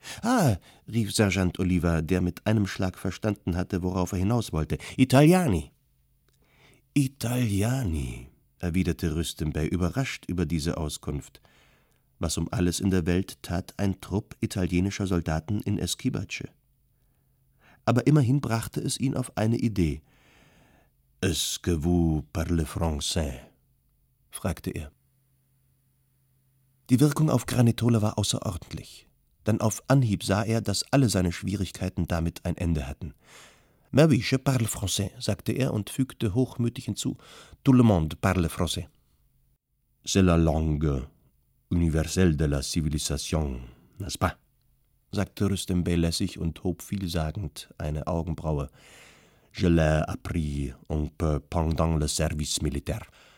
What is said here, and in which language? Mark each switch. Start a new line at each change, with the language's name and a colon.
German: »Ah«, rief Sergeant Oliva, der mit einem Schlag verstanden hatte, worauf er hinaus wollte, »Italiani!« »Italiani«, erwiderte Rüstem Bey, überrascht über diese Auskunft. Was um alles in der Welt tat ein Trupp italienischer Soldaten in Eskibace? Aber immerhin brachte es ihn auf eine Idee.
French: »Est-ce que vous parlez français?«
German: fragte er. Die Wirkung auf Granitola war außerordentlich, denn auf Anhieb sah er, dass alle seine Schwierigkeiten damit ein Ende hatten.
French: »Mais oui, je parle français«,
German: sagte er und fügte hochmütig hinzu,
French: »tout le monde parle français.« »C'est la langue universelle de la civilisation, n'est-ce pas?«
German: sagte Rüstem Bey lässig und hob vielsagend eine Augenbraue.
French: »Je l'ai appris un peu pendant le service militaire.